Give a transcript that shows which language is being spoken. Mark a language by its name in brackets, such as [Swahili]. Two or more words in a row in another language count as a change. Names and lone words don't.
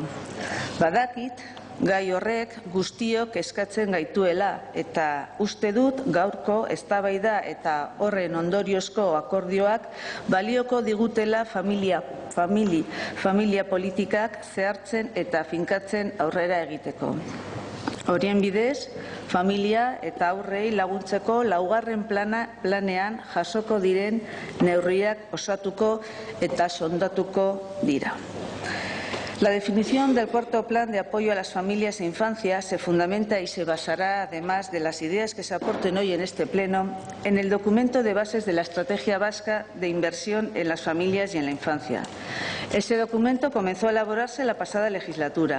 [Basque] Badakit, gai horrek guztiok eskatzen gaituela eta uste dut gaurko eztabaida eta horren ondoriozko akordioak balioko digutela familia politikak zehartzen eta finkatzen aurrera egiteko. Horien bidez, familia eta haurrei laguntzeko laugarren planean jasoko diren neurriak osatuko eta sondatuko dira. [Spanish] La definición del cuarto plan de apoyo a las familias e infancia se fundamenta y se basará, además de las ideas que se aporten hoy en este pleno, en el documento de bases de la Estrategia Vasca de Inversión en las Familias y en la Infancia. Ese documento comenzó a elaborarse la pasada legislatura.